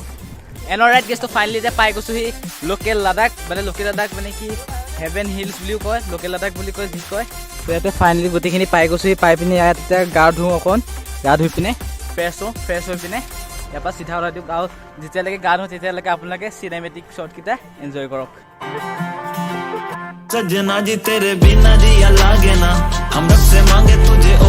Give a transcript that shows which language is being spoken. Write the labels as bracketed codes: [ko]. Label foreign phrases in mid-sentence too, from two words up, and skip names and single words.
[en] and alright guys [as] তো ফাইনেলি এতিয়া পাই গৈছোঁ সি লোকেল লাডাখ মানে কি হেভেন হিলছ বুলিও কয় লোকেল লাডাখ বুলি কয় যি কয়। তো ইয়াতে ফাইনেলি গোটেইখিনি পাই গৈছোঁ পাই পিনে ইয়াত এতিয়া গা ধুওঁ অকণ গা ধুই পিনে ফ্ৰেছ হৈ পিনে ইয়াৰ পৰা চিধা ওলাই দিওঁ আৰু যেতিয়ালৈকে গা ধুওঁ তেতিয়ালৈকে আপোনালোকে চিনেমেটিক শ্বটকেইটা এনজয় কৰক। [hi] सजना जी तेरे बिना जिया लागे ना हम रब से मांगे तुझे